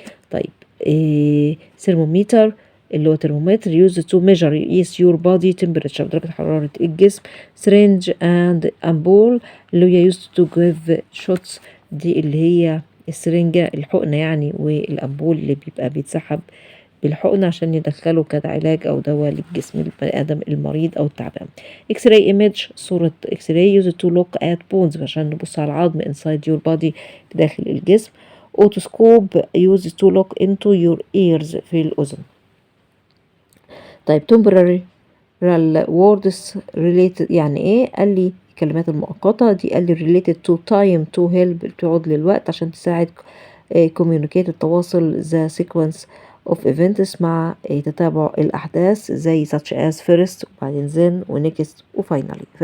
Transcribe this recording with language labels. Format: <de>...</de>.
<ar>طيب thermometer اللي هو ترمومتر</ar> <en>used to measure</en> <ar>يقيس</ar> <en>your body temperature</en> <ar>درجة حرارة الجسم.</ar> <en>syringe and ampoule اللي هي used to give shots دي اللي هي</en> <ar>السرنجة الحقنة يعني والأمبول اللي بيبقى بيتسحب بالحقنة عشان يدخله كعلاج أو دواء للجسم البني آدم المريض أو التعبان. اكس راي ايمج صورة اكس راي</ar> <en>used to look at bones</en> <ar>عشان نبص على العظم</ar> <en>inside your body</en> <ar>بداخل الجسم.</ar> <en>otoscope used to look into your ears</en> <ar>في الأذن. طيب</ar> <en>temporary words related</en> <ar>يعني ايه؟ قال لي الكلمات المؤقتة دي، قال لي</ar> <en>related to time to help</en> <ar>تعود للوقت عشان تساعد</ar> <en>communicate</en> <ar>التواصل</ar> <en>the sequence of events</en> <ar>مع تتابع الأحداث زي</ar> <en>such as first</en> <ar>وبعدين then و next و finally.</ar>